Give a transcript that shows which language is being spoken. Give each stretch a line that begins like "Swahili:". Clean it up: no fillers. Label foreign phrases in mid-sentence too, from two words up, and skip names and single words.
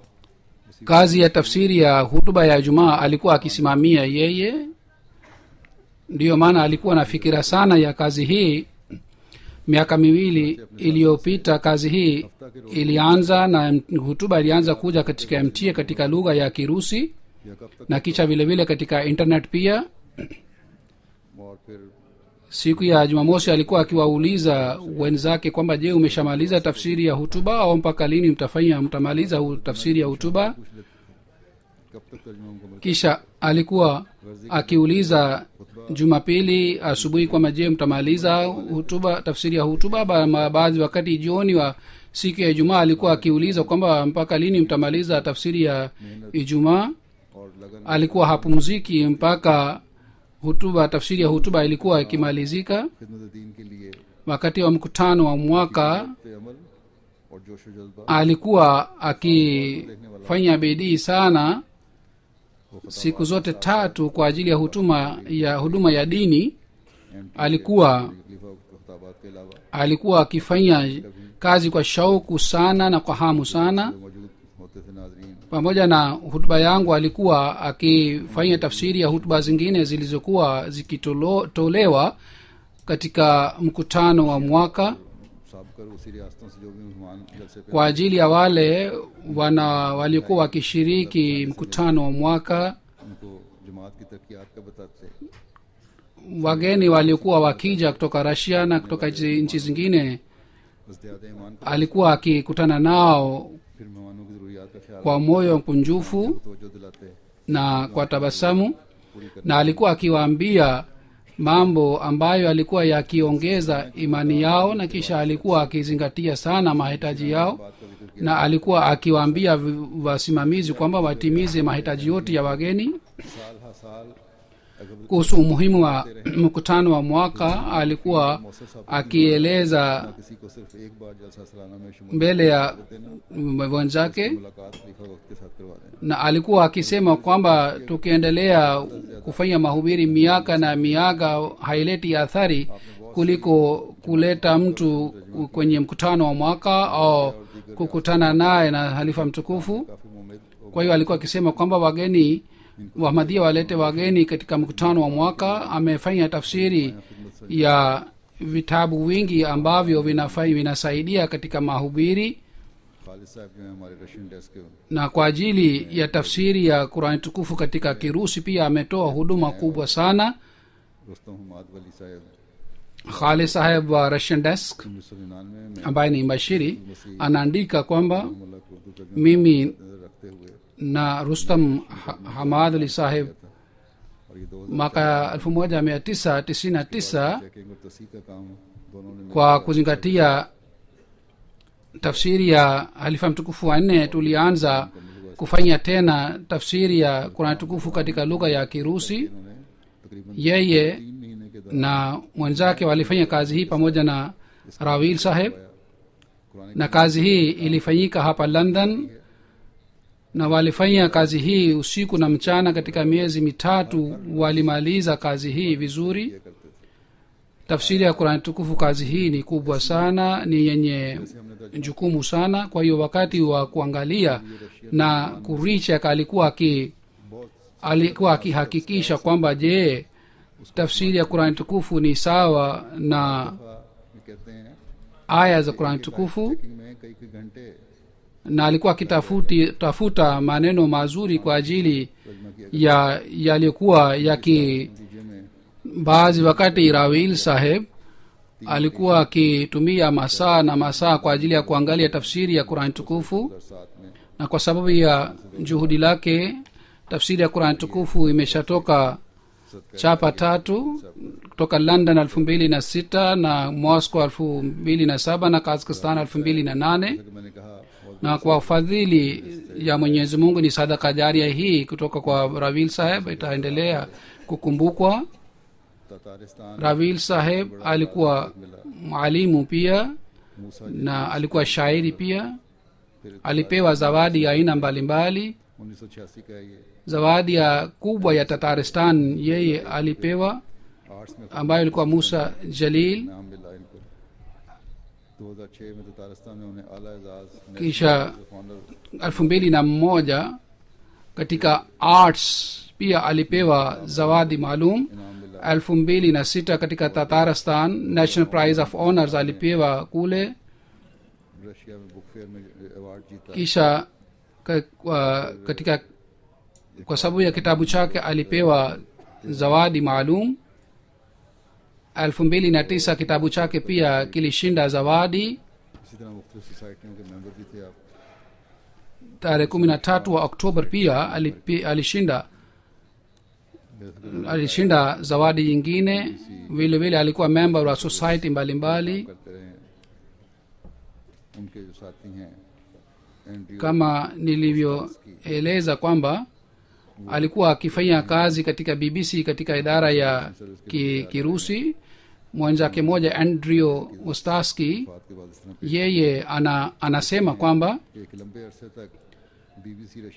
Swahili: kazi ya tafsiri ya hutuba ya jumaa alikuwa akisimamia yeye ndiyo maana alikuwa na fikira sana ya kazi hii miaka miwili iliyopita kazi hii ilianza na hutuba ilianza kuja katika mta katika lugha ya kirusi
Urdu: یا کب تک
Swahili: na kisha vile vile katika internet pia
Urdu: اور پھر
Swahili: siku ya jumamosi alikuwa akiwauliza wenzake kwamba je umeshamaliza tafsiri ya hutuba au mpaka lini mtamaliza tafsiri ya hutuba
Urdu: کب تک ترجمہ مکمل
Swahili: kisha alikuwa akiuliza jumapili asubuhi kwamba je mtamaliza hutuba tafsiri ya hutuba. Baadhi wakati jioni wa siku ya ijumaa alikuwa akiuliza kwamba mpaka lini mtamaliza tafsiri ya ijumaa.
Urdu: اور لگن
Swahili: alikuwa hapumziki mpaka hutuba tafsiri ya hutuba ilikuwa ikimalizika.
Urdu: خدمت دین کے لیے
Swahili: wakati wa mkutano wa mwaka
Urdu: پے عمل اور جوش و جذبہ
Swahili: alikuwa akifanya bidii sana siku zote tatu kwa ajili ya huduma ya dini. alikuwa
Urdu: تکلیفا خطابات کے علاوہ
Swahili: alikuwa akifanya kazi kwa shauku sana na kwa hamu sana.
Urdu: موجود ہوتے تھے ناظرین
Swahili: pamoja na hutuba yangu alikuwa akifanya tafsiri ya hutuba zingine zilizokuwa zikitolewa katika mkutano wa mwaka
Urdu: سابکر اسی ریاستوں سے جو بھی مہمان جلسے پے
Swahili: kwa ajili ya wale waliokuwa wakishiriki mkutano wa mwaka.
Urdu: انکو جماعت کی ترقیات کا بتاتے
Swahili: wageni waliokuwa wakija kutoka Russia na kutoka nchi zingine
Urdu: زیادہ ایمان کا
Swahili: alikuwa akikutana nao
Urdu: پھر مہمانوں کی ضروریات کا خیال
Swahili: kwa moyo mkunjufu
Urdu: توجہ دلاتے
Swahili: na kwa tabasamu, na alikuwa akiwaambia mambo ambayo alikuwa yakiongeza imani yao, na kisha alikuwa akizingatia sana mahitaji yao, na alikuwa akiwaambia wasimamizi kwamba watimize mahitaji yote ya wageni.
Urdu: سال ہا سال اگر
Swahili: kuhusu umuhimu wa mkutano wa mwaka alikuwa akieleza
Urdu: کسی کو صرف ایک بار جلسہ سالانہ میں شمار
Swahili: mbele ya wenzake,
Urdu: ملاقات خلیفہ وقت کے ساتھ کروا دیں
Swahili: na alikuwa akisema kwamba tukiendelea kufanya mahubiri miaka na miaka haileti athari kuliko kuleta mtu kwenye mkutano wa mwaka au kukutana naye na halifa mtukufu.
Urdu: کافی ممد
Swahili: kwa hiyo alikuwa akisema kwamba wageni wahmadia walete wageni katika mkutano wa mwaka. Amefanya tafsiri ya vitabu vingi ambavyo vinasaidia katika mahubiri,
Urdu: خالد صاحب جو ہے ہمارے
English: Russian desk
Urdu: کے
Swahili: na kwa ajili ya tafsiri ya Qur'an tukufu katika Kirusi pia ametoa huduma kubwa sana.
Urdu: رستم حماد ولی صاحب
Swahili: Khalid saheb wa
English: Russian desk
Urdu: 1999 میں
Swahili: ambaye ni mbashiri anaandika kwamba
Urdu: ملا کو اردو ترجمہ
Swahili: mimi
Urdu: رکھتے ہوئے
Swahili: na Rustam Hamad Ali saheb
Urdu: اور یہ 2000
Swahili: mwaka 1999
Urdu: چیکنگ اور تصحیح کا کام دونوں نے
Swahili: kwa kuzingatia tafsiri ya halifa mtukufu wa nne tulianza kufanya tena tafsiri ya Qur'an tukufu katika lugha ya Kirusi.
Urdu: انہوں نے تقریباً
Swahili: Yeye
Urdu: 3 مہینے کے دوران
Swahili: na mwenzake walifanya kazi hii pamoja na Rawil saheb,
Urdu: कुरान
Swahili: na kazi hii ilifanyika hapa London, na walifanya kazi hii usiku na mchana. Katika miezi mitatu walimaliza kazi hii vizuri.
Urdu: کرتے تھے
Swahili: Tafsiri ya Qur'an tukufu, kazi hii ni kubwa sana, ni yenye jukumu sana. Kwa hiyo wakati wa kuangalia na kurichek alikuwa akihakikisha kwamba je, tafsiri ya Qur'an tukufu ni sawa na
Urdu: یہ کہتے ہیں
Swahili: aya za Qur'an tukufu,
Urdu: چیکنگ میں کئی کئی گھنٹے
Swahili: na alikuwa akitafuta maneno mazuri kwa ajili
Urdu: ترجمہ کیا
Swahili: ya yaliyokuwa yaki.
Urdu: نتیجے میں
Swahili: Baadhi wakati Rawil saheb alikuwa akitumia masaa na masaa kwa ajili ya kuangalia tafsiri ya Qur'an tukufu,
Urdu: 2007 میں
Swahili: na kwa sababu ya juhudi lake tafsiri ya Qur'an tukufu imeshatoka chapa 3 kutoka London 2006 na Moscow 2007 na Kazakhstan 2008.
Urdu: کہ میں نے کہا اور
Swahili: Na kwa fadhili ya Mwenyezi Mungu ni sadaka jaria hii kutoka kwa Rawil saheb itaendelea kukumbukwa.
Urdu: ततारिस्तान
Swahili: Rawil saheb alikuwa mwalimu pia
Urdu: मूसा
Swahili: na alikuwa shairi pia. Alipewa zawadi ya aina mbalimbali.
Urdu: 1986 کا ہے یہ
Swahili: Zawadi ya kubwa ya Tataristan yeye alipewa,
Urdu: آرٹس میں
Swahili: ambayo ilikuwa Musa Jalil.
Urdu: نام ملا انکو 2006 میں تتارستان میں انہیں اعلیٰ اعزاز
Swahili: Kisha
Urdu: फाउंडर
Swahili: 2001 katika arts pia alipewa zawadi maalum.
Urdu: انعام ملا
Swahili: 2006 katika Tatarstan
English: National Prize of Honors
Swahili: alipewa kule.
Urdu: رشیا میں
English: book fair
Urdu: میں ایوارڈ جیتا
Swahili: Kisha katika kwa sababu ya kitabu chake alipewa zawadi maalum. 2009 kitabu chake pia kilishinda zawadi.
Urdu: اسی طرح مختلف سوسائٹیوں کے ممبر بھی تھے آپ
Swahili: tarehe 13 wa oktoba pia alishinda zawadi nyingine. vile vile alikuwa member wa society mbalimbali
Urdu: کرتے رہے ہیں. انکے جو ساتھی ہیں اینڈریو
Swahili: kama nilivyoeleza kwamba alikuwa akifanya kazi katika bbc katika idara ya kirusi. mwenzake mmoja andrew ostaski
Urdu: بات کے بعد اس طرح
Swahili: yeye anasema kwamba
Urdu: کہ ایک لمبے عرصے تک بی بی سی رشین